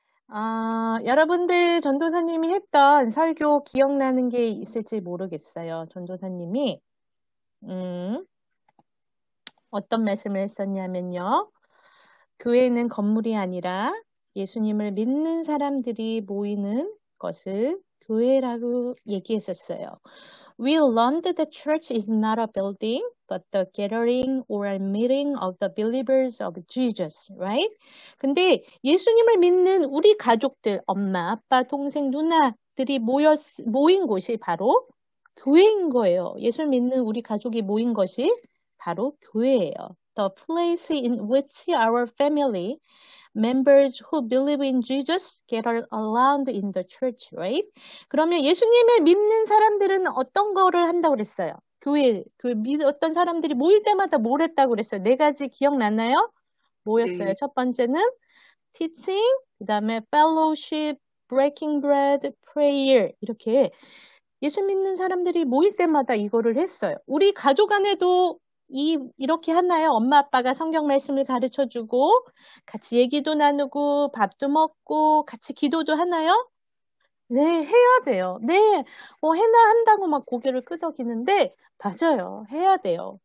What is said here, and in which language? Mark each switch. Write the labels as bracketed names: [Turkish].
[Korean] 여러분들 전도사님이 했던 설교 기억나는 게 있을지 모르겠어요. 전도사님이, 어떤 말씀을 했었냐면요. 교회는 건물이 아니라 예수님을 믿는 사람들이 모이는 것을 교회라고 얘기했었어요. [English] We learned that church is not a building, but the gathering or meeting of the believers of Jesus, right? [Korean] 근데 예수님을 믿는 우리 가족들, 엄마, 아빠, 동생, 누나들이 모인 곳이 바로 교회인 거예요. 예수 믿는 우리 가족이 모인 것이 바로 교회예요. [English] The place in which our family members who believe in Jesus gather around in the church, right? [Korean] 그러면 예수님을 믿는 사람들은 어떤 거를 한다고 그랬어요? 어떤 사람들이 모일 때마다 뭘 했다고 그랬어요? 네 가지 기억나나요? 뭐였어요? 네, 첫 번째는 teaching, 그 다음에 [English] fellowship, breaking bread, prayer. [Korean] 이렇게 예수 믿는 사람들이 모일 때마다 이거를 했어요. 우리 가족 안에도 이렇게 하나요? 엄마 아빠가 성경 말씀을 가르쳐 주고 같이 얘기도 나누고 밥도 먹고 같이 기도도 하나요? 네, 해야 돼요. 네, 해나 한다고 막 고개를 끄덕이는데 맞아요. 해야 돼요.